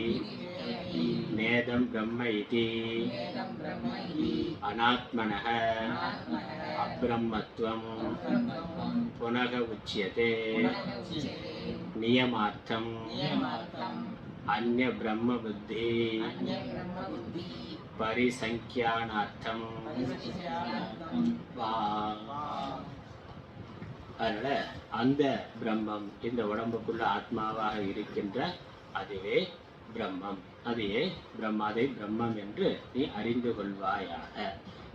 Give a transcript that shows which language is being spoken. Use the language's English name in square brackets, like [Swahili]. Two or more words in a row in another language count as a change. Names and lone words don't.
[Sanskrit] नेदं ब्रह्म इति अनात्मनः अब्रह्मत्वं पुनः उच्यते नियमार्थम् अन्य ब्रह्म बुद्धि परिसंख्यानार्थं [Tamil] அதனால அந்த பிரம்மம் இந்த உடம்புக்குள்ள ஆத்மாவாக இருக்கின்ற அதுவே பிரம்மம், அதையே பிரம்மாதை பிரம்மம் என்று நீ அறிந்து கொள்வாயாக.